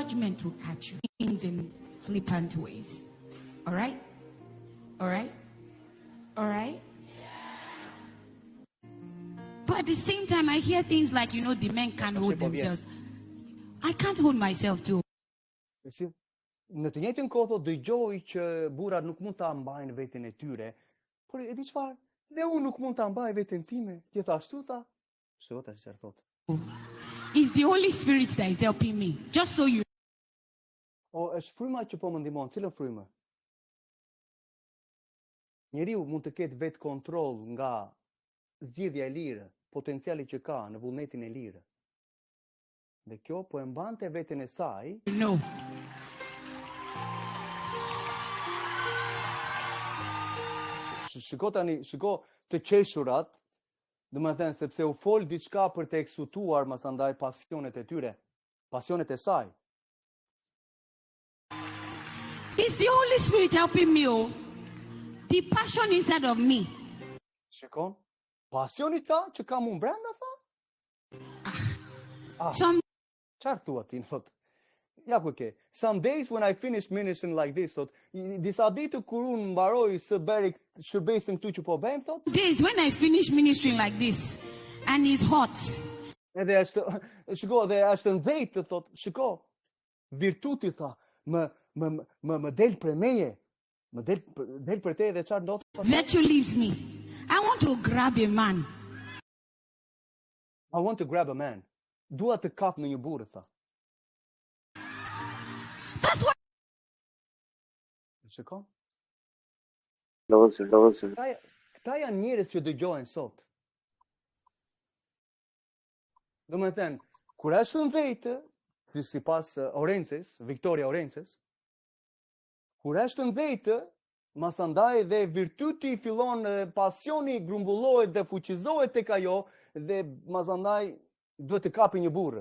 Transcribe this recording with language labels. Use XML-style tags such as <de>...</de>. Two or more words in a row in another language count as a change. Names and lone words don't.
<en>Judgment will catch you. Things in flippant ways. All right? All right? All right? But at the same time, I hear things like, the men can't hold themselves. I can't hold myself too.</en> <sq>Si, në të njëjtën kohë dëgjoj që burrat nuk mund ta mbajnë veten e tyre, por e di çfarë? Dhe unë nuk mund ta mbaj veten time. Gjithashtu tha, Zoti çfarë thotë?</sq> <en>It's the Holy Spirit that is helping me. Just so you.</en> <sq>Është fryma që po më ndihmon. Cilën frymë? Njeriu mund të ketë vetë kontroll nga zgjedhja e lirë, potenciali që ka në vullnetin e lirë. Dhe kjo po e mbante veten e saj. No. Shiko të qeshurat, domethënë sepse u fol diçka për të eksutuar masandaj pasionet e tyre, pasionet e saj.</sq> <en>It's the Holy Spirit helping me. The passion inside of me.</en> <sq>Shikon? Pasioni ta që kam unë brenda, tha? Çfarë thua ti, thot? Ja ku ke.</sq> <en>Some days when I finish ministering like this,</en> <sq>thot, disa ditë kur unë mbaroj së beri shërbesin këtu që po bëjmë, thot.</sq> <en>Days when I finish ministering like this and it's hot.</en> <sq>Edhe është në dhejtë, thot, shiko, virtuti, tha, më del për meje, më del për te dhe çfarë ndodh?</sq> <en>Virtue leaves me. I want to grab a man. I want to grab a man.</en> <sq>Dua të kap në një burrë, tha.</sq> <en>That's what.</en> <sq>Shikon? Lozë. Këta janë njerëz që dëgjojnë sot. Domethënë, kur është në vetë, sipas Orences, Victoria Orences, kur është në vetë, masandaj dhe virtuti fillon, pasioni grumbullohet dhe fuqizohet tek ajo dhe masandaj duhet të kapi një burrë.</sq>